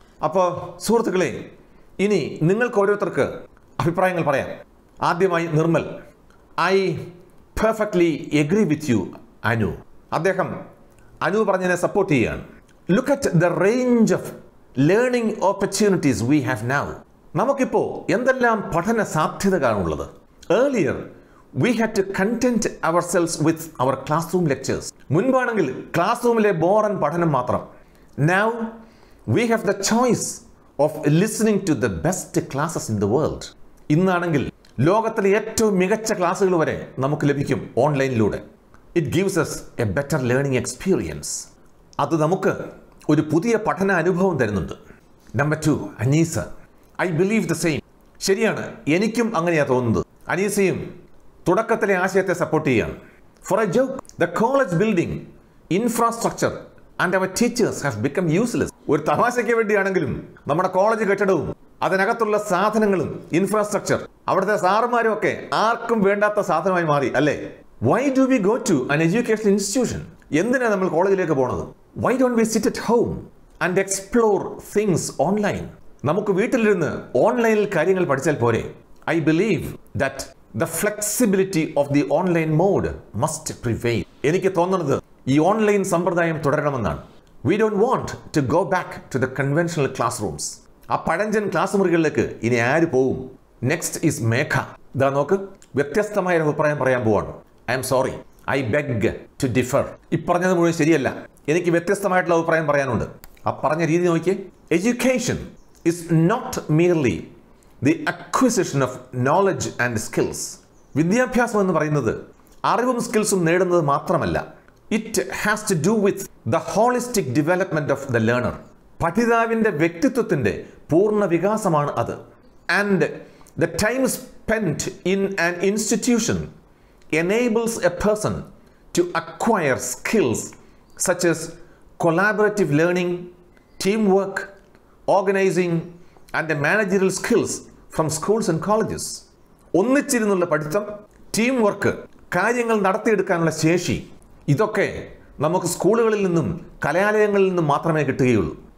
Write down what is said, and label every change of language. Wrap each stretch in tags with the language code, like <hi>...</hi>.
<ml>അപ്പോൾ സുഹൃത്തുക്കളെ, ഇനി നിങ്ങൾക്ക് ഓരോരുത്തർക്ക് അഭിപ്രായങ്ങൾ പറയാം. ആദ്യമായി Nirmal.</ml> <en>I perfectly agree with you, Anu.</en> <ml>അദ്ദേഹം അനു പറഞ്ഞതിനെ സപ്പോർട്ട് ചെയ്യുകയാണ്.</ml> <en>Look at the range of learning opportunities we have now.</en> <ml>നമുക്കിപ്പോൾ എന്തെല്ലാം പഠന സാധ്യതകളാണുള്ളത്.</ml> <en>Earlier we had to content ourselves with our classroom lectures.</en> <ml>മുൻപാണെങ്കിൽ class റൂമിലെ ബോറൻ പഠനം മാത്രം.</ml> <en>Now we have the choice of listening to the best classes in the world.</en> <ml>ഇന്നാണെങ്കിൽ ലോകത്തിലെ ഏറ്റവും മികച്ച ക്ലാസ്സുകൾ വരെ നമുക്ക് ലഭിക്കും ഓൺലൈനിലൂടെ.</ml> <en>It gives us a better learning experience.</en> <ml>അത് നമുക്ക് ഒരു പുതിയ പഠന അനുഭവം തരുന്നുണ്ട്. Number 2, Aneesa.</ml> <en>I believe the same.</en> <ml>ശരിയാണ്, എനിക്കും അങ്ങനെയാണ് തോന്നുന്നത്. അനീസയും തുടക്കത്തിലെ ആശയത്തെ സപ്പോർട്ട് ചെയ്യാണ്.</ml> <en>For a joke, the college building, infrastructure and our teachers have become useless.</en> <ml>ഒരു തമാശയ്ക്ക് വേണ്ടിയാണെങ്കിലും നമ്മുടെ കോളേജ് കെട്ടിടവും അതിനകത്തുള്ള സാധനങ്ങളും ഇൻഫ്രാസ്ട്രക്ചർ, അവിടുത്തെ സാറുമാരും ഒക്കെ ആർക്കും വേണ്ടാത്ത സാധനമായി മാറി അല്ലേ?</ml> <en>Why do we go to an educational institution?</en> <ml>എന്തിനാണ് നമ്മൾ കോളേജിലേക്ക് പോണത്?</ml> <en>Why don't we sit at home and explore things online?</en> <ml>നമുക്ക് വീട്ടിലിരുന്ന് ഓൺലൈനിൽ കാര്യങ്ങൾ പഠിച്ചാൽ പോരെ?</ml> <en>I believe that the flexibility of the online mode must prevail.</en> <ml>എനിക്ക് തോന്നുന്നത് ഈ ഓൺലൈൻ സമ്പ്രദായം തുടരണമെന്നാണ്.</ml> <en>We don't want to go back to the conventional classrooms.</en> <ml>ആ പഴഞ്ചൻ ക്ലാസ് മുറികളിലേക്ക് ഇനി ആര് പോവും?</ml> <en>Next is Megha.</en> <ml>ഇതാ നോക്ക്, വ്യത്യസ്തമായ ഒരു അഭിപ്രായം പറയാൻ പോവാണ്.</ml> <en>I'm sorry, I beg to differ.</en> <ml>ഈ പറഞ്ഞത് മുഴുവൻ ശരിയല്ല, എനിക്ക് വ്യത്യസ്തമായിട്ടുള്ള അഭിപ്രായം പറയാനുണ്ട്. ആ പറഞ്ഞ രീതി നോക്കിയേ.</ml> <en>Education is not merely the acquisition of knowledge and skills.</en> <ml>വിദ്യാഭ്യാസം എന്ന് പറയുന്നത് അറിവും സ്കിൽസും നേടുന്നത് മാത്രമല്ല.</ml> <en>It has to do with the holistic development of the learner.</en> <ml>പഠിതാവിൻ്റെ വ്യക്തിത്വത്തിൻ്റെ പൂർണ്ണ വികാസമാണ് അത്.</ml> <en>And the time spent in an institution enables a person to acquire skills such as collaborative learning, teamwork, organizing and managerial skills from schools and colleges.</en> <ml>ഒന്നിച്ചിരുന്നുള്ള പഠിത്തം, team work, കാര്യങ്ങൾ നടത്തിയെടുക്കാനുള്ള ശേഷി, ഇതൊക്കെ നമുക്ക് സ്കൂളുകളിൽ നിന്നും കലാലയങ്ങളിൽ നിന്നും മാത്രമേ കിട്ടുകയുള്ളൂ.</ml>